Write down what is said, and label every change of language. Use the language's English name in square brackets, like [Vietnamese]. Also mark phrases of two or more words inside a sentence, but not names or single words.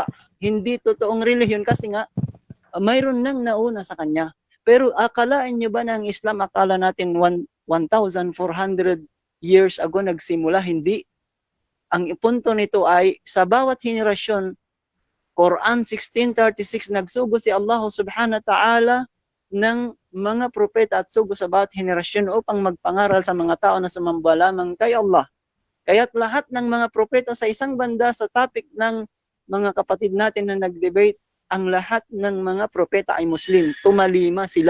[Filipino] Hindi totoong relihiyon kasi nga mayroon nang nauna sa kanya. Pero akalain nyo ba na ang Islam, akala natin 1,400 [English] years ago [Filipino] nagsimula? Hindi. Ang punto nito ay sa bawat henerasyon, Quran 16:36, nagsugo si Allah [Arabic] سبحانه وتعالى [Filipino] ng mga propeta at sugo sa bawat henerasyon upang magpangaral sa mga tao na sumamba lamang kay Allah. Kaya't lahat ng mga propeta sa isang banda, sa topic ng mga kapatid natin na nag-debate, ang lahat ng mga propeta ay Muslim. Tumalima sila.